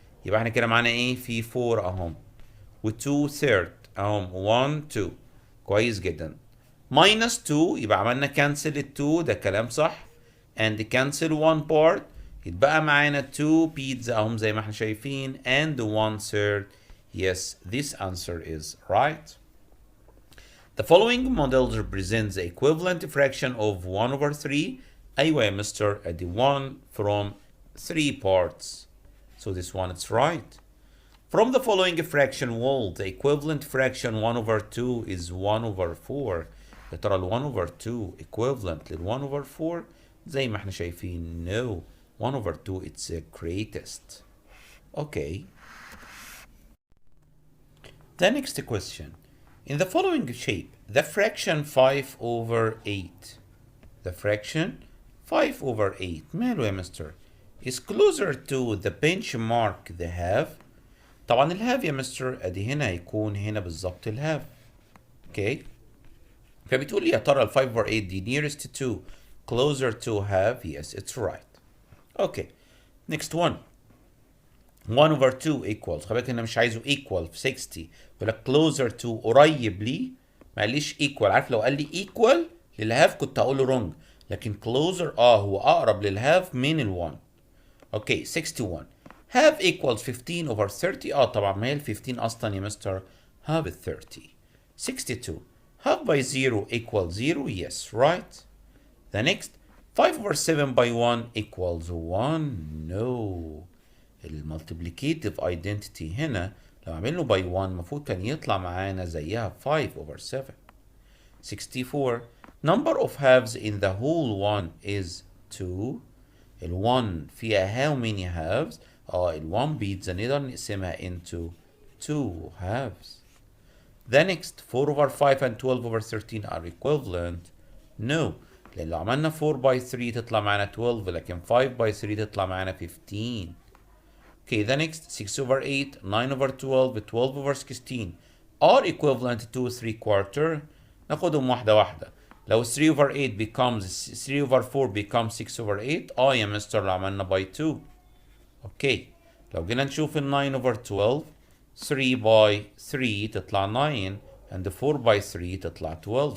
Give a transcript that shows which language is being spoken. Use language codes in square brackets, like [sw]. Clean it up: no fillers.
[ar] يبقى احنا كده معانا ايه؟ في 4 اهم و 2/3 اهم 1 2. كويس جدا. minus 2 يبقى عملنا cancel ال 2 ده كلام صح. and cancel 1 part يتبقى معانا 2 pizza اهم زي ما احنا شايفين [en] and 1/3. Yes, this answer is right. The following models represent the equivalent fraction of 1 over 3. [ar] أيوة يا مستر ادي 1 [en] from 3 parts. So this one is right. From the following fraction wall, the equivalent fraction 1 over 2 is 1 over 4. [ar] يا ترى ال [en] 1 over 2 equivalent [ar] لل 1 over 4 زي ما احنا شايفين no. [en] 1 over 2 it's the greatest. Okay. The next question. In the following shape, the fraction 5 over 8. The fraction 5 over 8. [ar] ماله يا مستر؟ [en] is closer to the benchmark the half. [ar] طبعا الهاف يا مستر ادي هنا هيكون هنا بالظبط الهاف. اوكي. فبتقول لي يا ترى ال 5 over 8 دي [en] nearest to closer to half. Yes, it's right. Okay. Next one. 1 over 2 equals. [ar] خلي بالك انا مش عايزه equal في 60. بقول لك closer to قريب ليه. ما قاليش equal. عارف لو قال لي equal للهاف كنت هقول له wrong. لكن [en] closer [ar] هو اقرب للهاف من ال 1. اوكي 61. [en] half equals 15 over 30. [ar] طبعا ما هي ال 15 اصلا يا مستر half 30. 62. [en] half by 0 equals 0. Yes, right. The next 5 over 7 by 1 equals 1. No. [ar] المultiplicative identity هنا لو عملنا by 1 المفروض كان يطلع معانا زيها 5 over 7. 64. [en] Number of halves in the whole one is 2. [ar] ال1 فيها [en] how many halves؟ [ar] ال1 بيتزا نقدر نقسمها [en] into 2 halves. The next 4 over 5 and 12 over 13 are equivalent. No. [ar] لأن لو عملنا 4 by 3 تطلع معانا 12 لكن 5 by 3 تطلع معانا 15. [en] Okay, the next 6 over 8, 9 over 12, 12 over 16 are equivalent to 3/4. [ar] ناخدهم واحدة واحدة. [en] لو 3 over 8 becomes 3 over 4 becomes 6 over 8 [ar] يا مستر لو عملنا [en] by 2. [ar] Okay, لو جينا نشوف ال 9 over 12 3 by 3 تطلع 9 and [en] the 4 by 3 [ar] تطلع 12.